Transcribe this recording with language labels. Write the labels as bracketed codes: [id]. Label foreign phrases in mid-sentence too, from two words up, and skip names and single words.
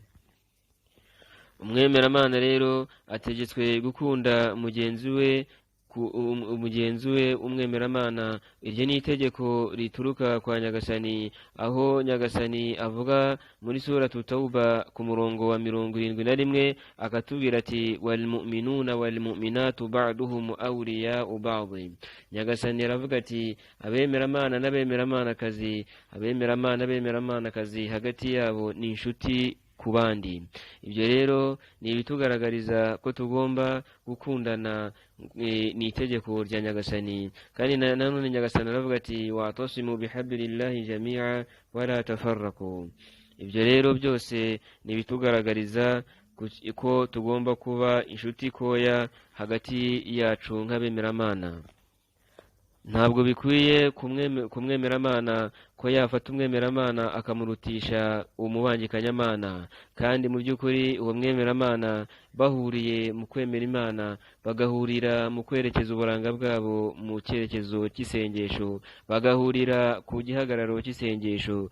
[rw] Umwemeramana rero ategetswe gukunda mugenzi we umwemeramana. Iryo ni itegeko rituruka kwa Nyagasani, aho Nyagasani avuga muri suratu Tauba ku murongo wa 71 akatubwira ati [ar] والمؤمنون والمؤمنات بعضهم أولياء بعض. [rw] Nyagasani aravuga ati abemeramana n'abemeramanakazi, n'abemeramanakazi hagati yabo ni inshuti ku bandi. Ibyo rero ni ibitugaragariza ko tugomba gukundana, ni itegeko rya Nyagasani. Kandi nanone Nyagasani aravuga ati [ar] واعتصموا بحبل الله جميعا ولا تفرقوا. [rw] Ibyo rero byose ni ibitugaragariza ko tugomba kuba inshuti koya hagati yacu nk'abemeramana. Ntabwo bikwiye kumwemeramana ko yafata umwemeramana akamurutisha umubangikanyamana, kandi mu by'ukuri uwo mwemeramana bahuriye mu kwemera Imana, bagahurira mu kwerekeza uburanga bwabo mu cyerekezo cy'isengesho, bagahurira ku gihagararo cy'isengesho.